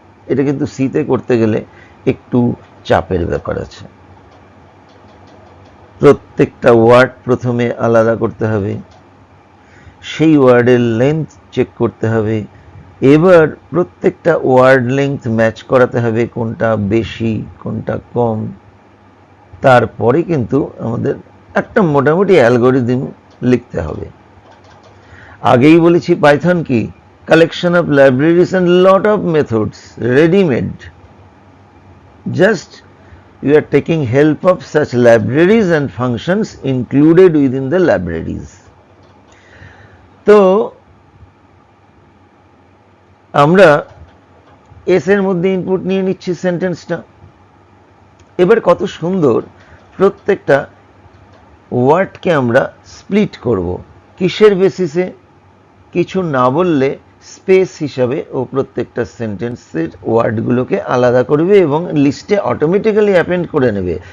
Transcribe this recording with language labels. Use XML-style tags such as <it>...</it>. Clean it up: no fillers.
<bn>এটা কিন্তু সিতে করতে গেলে একটু চাপের ব্যাপার আছে, প্রত্যেকটা ওয়ার্ড প্রথমে আলাদা করতে হবে, সেই ওয়ার্ডের লেন্থ চেক করতে হবে, এবার প্রত্যেকটা ওয়ার্ড লেন্থ ম্যাচ করাতে হবে, কোনটা বেশি কোনটা কম। তারপরে কিন্তু আমাদের একটা মোটামুটি অ্যালগরিদম লিখতে হবে। আগেই বলেছি পাইথন কি,</bn> <en>collection of libraries and lot of methods ready made, just you are taking help of such libraries and functions included within the libraries.</en> <bn>তো আমরা এস এর মধ্যে ইনপুট নিয়ে নিচ্ছি সেন্টেন্সটা। এবার কত সুন্দর প্রত্যেকটা ওয়ার্ডকে আমরা স্প্লিট করব, কিসের বেসিসে, কিছু না বললে স্পেস হিসাবে ও প্রত্যেকটা সেন্টেন্সের ওয়ার্ডগুলোকে আলাদা করবে এবং লিস্টে অটোমেটিক্যালি অ্যাপেন্ড করে নেবে।</bn>